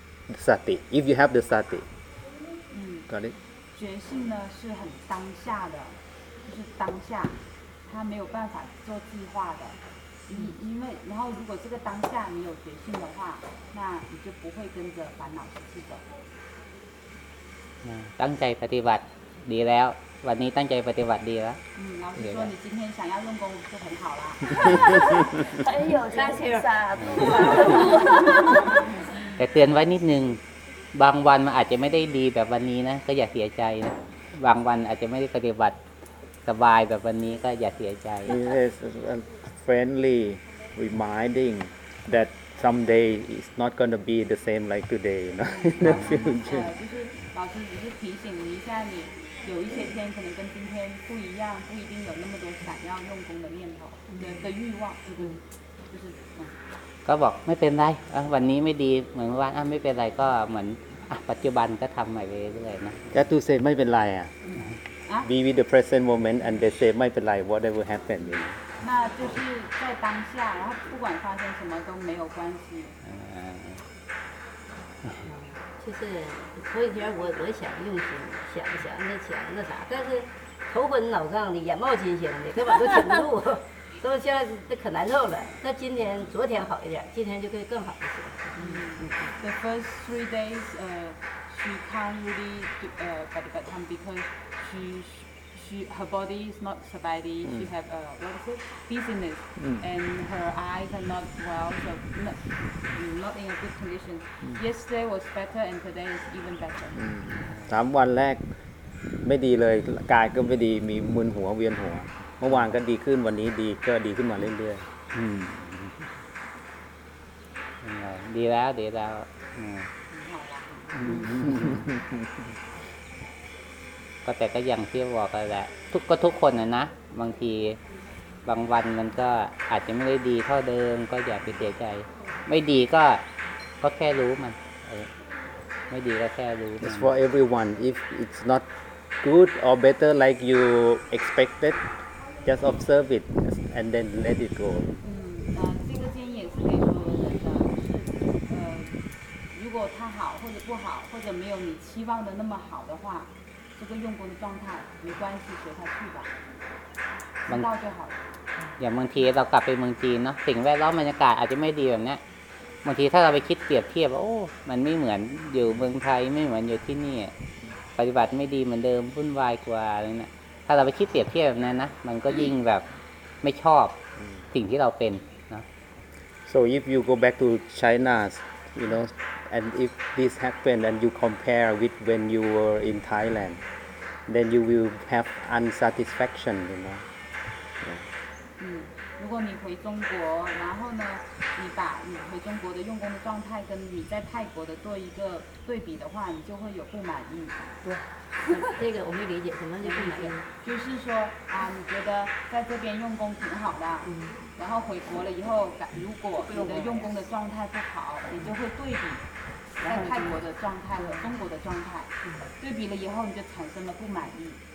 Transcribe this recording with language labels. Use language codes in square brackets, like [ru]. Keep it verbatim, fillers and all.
[en] The sati. If you have the sati, got it? [zh] 觉性呢是很当下的，就是当下，他没有办法做计划的。你因为，然后如果这个当下你有觉性的话，那你就不会跟着烦恼习气走。 [th] ตั้งใจปฏิบัติดีแล้ว วันนี้ตั้งใจปฏิบัติดีแล้ว [zh] 嗯，老师说你今天想要用功就很好啦。哎呦，那是啥？ [th] แต่เตือนไว้นิดนึงบางวันมันอาจจะไม่ได้ดีแบบวันนี้นะก็อย่าเสียใจนะบางวันอาจจะไม่ได้ปฏิบัติสบายแบบวันนี้ก็อย่าเสียใจ [en] It is a friendly reminding that someday it's not going to be the same like today, you know, in the future. [zh] 就是老师只是提醒一下你有一些天可能跟今天不一样，不一定有那么多想要用功的念头的的欲望，对不对？就是嗯。 [th] ก็บอกไม่เป็นไรวันนี้ไม่ดีเหมือนว่าไม่เป็นไรก็เหมือนปัจจุบันก็ทำใหม่ไปเรื่อยๆนะ [en] Just to say [th] ไม่เป็นไรอ่ะ [en] Be with the present moment and they say [th] ไม่เป็นไร [en] whatever happened. [zh] 那就是在当下，然后不管发生什么都没有关系。就是头一天我我想用心想一想那想那啥，但是头昏脑胀的眼冒金星的，根本都挺不住。都现在这可难受了。那今天、昨天好一点，今天就会更好一些。 [en] 嗯 The first three days, uh, she can't really do, uh, Bhatipatam because she, she, her body is not sabadi. She have a uh, what is it? Dizziness, and her eyes are not well, so not, not in a good condition. Yesterday was better, and today is even better. [th] สามวันแรกไม่ดีเลยกายก็ไม่ดีมีมึนหัวเวียนหัวเมื่อวานก็ดีขึ้นวันนี้ดีก็ดีขึ้นมาเรื่อยๆอืม ดีแล้วดีแล้วอืมก็แต่ก็อย่างที่บอกกันแหละทุกก็ทุกคนน่ะนะบางทีบางวันมันก็อาจจะไม่ได้ดีเท่าเดิมก็อย่าไปเสียใจไม่ดีก็ก็แค่รู้มันไม่ดีก็แค่รู้ [en] It's for everyone if it's not good or better like you expected. Just observe it and then let it go. [zh] 嗯，啊，这个建议也是给所有人的，就是呃，如果它好或者不好，或者没有你期望的那么好的话，这个用功的状态没关系，随它去吧，知道就好了。 [th] อย่างบางทีเรากลับไปเมืองจีนเนาะสิ่งแวดล้อมบรรยากาศอาจจะไม่ดีแบบเนี้ยบางทีถ้าเราไปคิดเปรียบเทียบว่าโอ้มันไม่เหมือนอยู่เมืองไทยไม่เหมือนอยู่ที่นี่ปฏิบัติไม่ดีเหมือนเดิมวุ่นวายกว่าอะไรเนี่ยถ้าเราไปคิดเปรียบเทียบแบบนั้นนะมันก็ยิ่งแบบไม่ชอบสิ่งที่เราเป็นนะ [en] So if you go back to China you know and if this happened and you compare with when you were in Thailand then you will have unsatisfaction you know [zh] 嗯如果你回中国然后呢你把你回中国的用功的状态跟你在泰国的做一个对比的话你就会有不满意对这个我没理解什么就不满意就是说啊你觉得在这边用功挺好的、嗯、然后回国了以后如果你的用功的状态不好你就会对比在泰国的状态和中国的状态、嗯、对比了以后你就产生了不满意